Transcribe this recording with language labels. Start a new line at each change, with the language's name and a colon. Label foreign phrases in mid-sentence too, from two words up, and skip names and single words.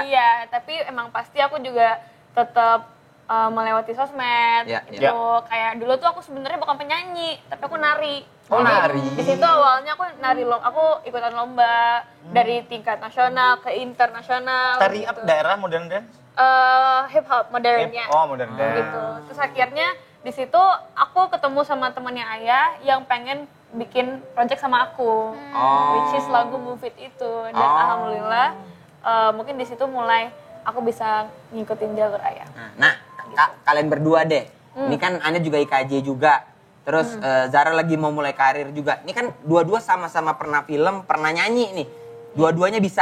Indonesian: Iya, tapi emang pasti aku juga tetap melewati sosmed Ya, gitu. Kayak dulu tuh aku sebenarnya bukan penyanyi, tapi aku nari. Oh, Jadi, nari. Di situ awalnya aku nari aku ikutan lomba dari tingkat nasional ke internasional. Tari gitu. apa daerah
English: modern dance? Hip hop
Indonesian: modernnya. Oh,
English: modern dance.
Indonesian: Gitu. Terus akhirnya di situ aku ketemu sama temannya ayah yang pengen bikin project sama aku,
English: which is
Indonesian: lagu Move It itu. Dan alhamdulillah mungkin di situ mulai aku bisa ngikutin jalur ayah. Nah, kalian berdua deh. Ini kan Anet juga IKJ juga. Terus Zara lagi mau mulai karir juga. Ini kan dua-dua sama-sama pernah film, pernah nyanyi nih. Dua-duanya bisa.